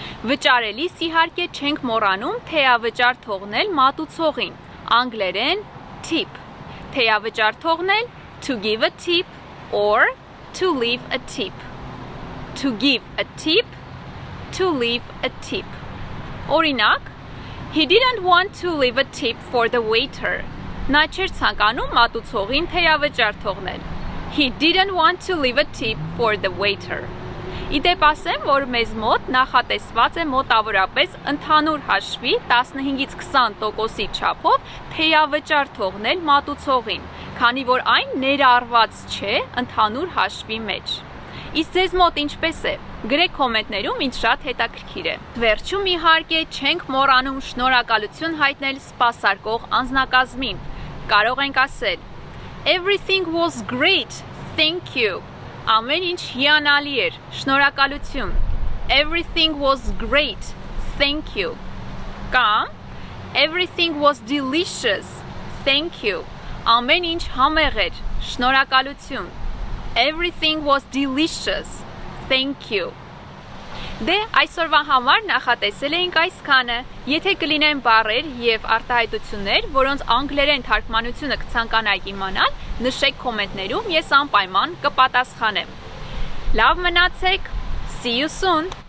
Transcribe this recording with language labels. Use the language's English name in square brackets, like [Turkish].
[Armenian] Վճարելիս իհարկե չենք մոռանում թեյավճար թողնել մատուցողին, անգլերեն [English] tip, [Armenian] թեյավճար թողնել [English] to give a tip or to leave a tip, to give a tip, to leave a tip. Օրինակ, he didn't want to leave a tip for the waiter. [Armenian] Նա չէր ցանկանում մատուցողին թեյավճար թողնել. [English] He didn't want to leave a tip for the waiter. [Armenian] Իդեպ ասեմ, որ մեզ մոտ նախատեսված է մոտավորապես ընդհանուր հաշվի 15-ից 20%-ի չափով թեյավճար թողնել մատուցողին, քանի որ այն ներառված չէ ընդհանուր հաշվի մեջ։ Իսկ ձեզ մոտ ինչպես է։ Գրեք կոմենտներում, ինձ շատ հետաքրքիր է։ Վերջում իհարկե չենք մոռանում շնորհակալություն հայտնել սպասարկող անձնակազմին։ Կարող ենք ասել [English] Everything was great, thank you. [Armenian] Ամեն ինչ հիանալի էր, շնորհակալություն։ [English] Everything was great, thank you. Կամ Everything was delicious, thank you. [Armenian] Ամեն ինչ համեղ էր, շնորհակալություն։ [English] Everything was delicious, thank you. [Armenian] Դե այսօրվա համար նախատեսել էինք այսքանը։ Եթե կլինեն բառեր եւ արտահայտություններ, որոնց անգլերեն թարգմանությունը կցանկանայիք իմանալ, նշեք կոմենտներում, ես անպայման կպատասխանեմ։ Լավ մնացեք, [English] see you soon։